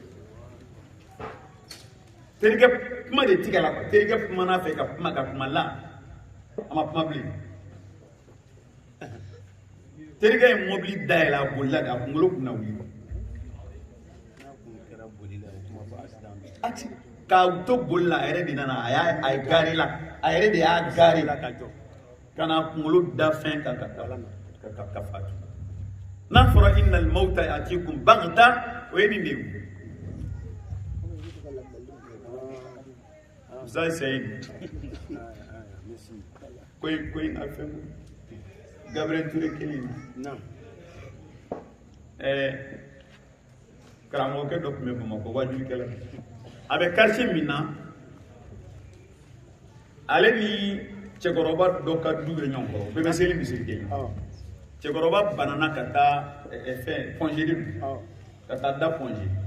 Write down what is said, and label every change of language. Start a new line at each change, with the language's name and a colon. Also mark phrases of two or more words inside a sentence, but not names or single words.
Bambara: terikɛ kuma de tigɛ la terikɛ kuma n'a fɛ ka kuma la a ma kuma bilen terikɛ ye mobili dayɛlɛ a bolila a kunkolo kunna wuli k'a to boli la a yɛrɛ de nana a ye gari la a yɛrɛ de y'a gari la ka jɔ ka na kunkolo da fɛn kan ka fatu n'a fɔra
Arabic: إن الموت يأتيكم بغتة
Bambara: o ye nin de ye Musa Seyid ko in a fɛn Gabriel Touré kelen na karamɔgɔkɛ dɔ tun bɛ Bamakɔ wajulikɛla a bɛ quartier min na ale ni cɛkɔrɔba dɔ ka du bɛ ɲɔgɔn kɔrɔ bɛɛ bɛ seli misiri kelen cɛkɔrɔba banana ka taa fɛn pɔnzeri ka taa da pɔnze